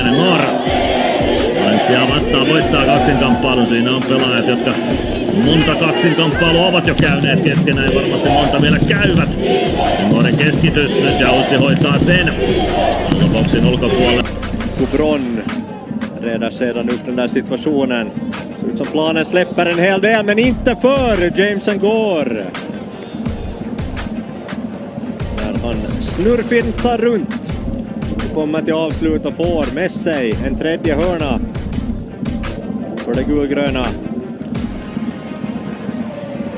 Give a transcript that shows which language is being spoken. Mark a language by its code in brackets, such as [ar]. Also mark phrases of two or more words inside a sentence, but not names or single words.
[fi] Ngor Lanssia vastaan voittaa kaksinkamppailun, siinä on pelaajat, jotka monta kaksinkamppailua ovat jo käyneet keskenään ja varmasti monta vielä käyvät. Ngorin keskitys, Jaussi hoitaa sen boksin ulkopuolelle. [sv] Kubron räddar sedan upp den där situationen. Ser ut som planen släpper en hel del, men inte för James Ngor. När han snurrfintar runt och kommer till avslut och får med sig en tredje hörna för det gulgröna.